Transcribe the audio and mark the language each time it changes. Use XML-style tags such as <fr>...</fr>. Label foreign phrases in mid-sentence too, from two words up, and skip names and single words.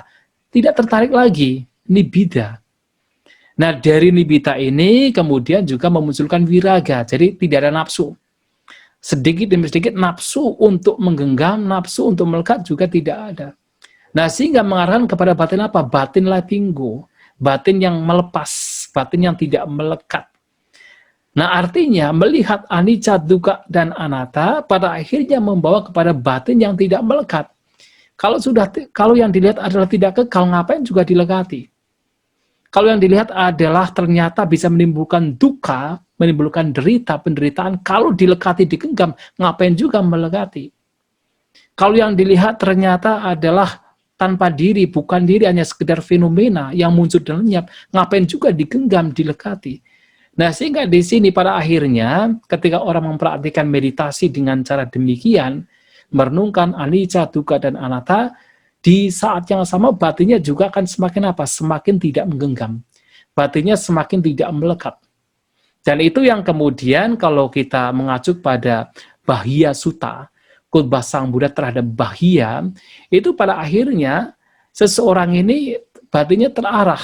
<id>Tidak tertarik lagi, nibbida. Nah, dari nibbida ini kemudian juga memunculkan viraga, jadi tidak ada nafsu. Sedikit demi sedikit nafsu untuk menggenggam, nafsu untuk melekat juga tidak ada. Nah, sehingga mengarahkan kepada batin apa? Batin</id> <en>letting go,</en> <id>batin yang melepas, batin yang tidak melekat. Nah, artinya melihat</id> <pi>anicca, dukkha,</pi> <id>dan anatta pada akhirnya membawa kepada batin yang tidak melekat. Kalau yang dilihat adalah tidak kekal, ngapain juga dilekati? Kalau yang dilihat adalah ternyata bisa menimbulkan dukkha, menimbulkan penderitaan, kalau dilekati, digenggam, ngapain juga melekati? Kalau yang dilihat ternyata adalah tanpa diri, bukan diri, hanya sekedar fenomena yang muncul dan lenyap, ngapain juga digenggam, dilekati? Nah, sehingga di sini pada akhirnya, ketika orang mempraktikkan meditasi dengan cara demikian, merenungkan</id> <pi>anicca, dukkha,</pi> <id>dan anatta, di saat yang sama batinnya juga akan semakin apa? Semakin tidak menggenggam. Batinnya semakin tidak melekat. Dan itu yang kemudian kalau kita mengacu pada Bahya Sutta, khotbah Sang Buddha terhadap Bahya, itu pada akhirnya seseorang ini batinnya terarah.</id>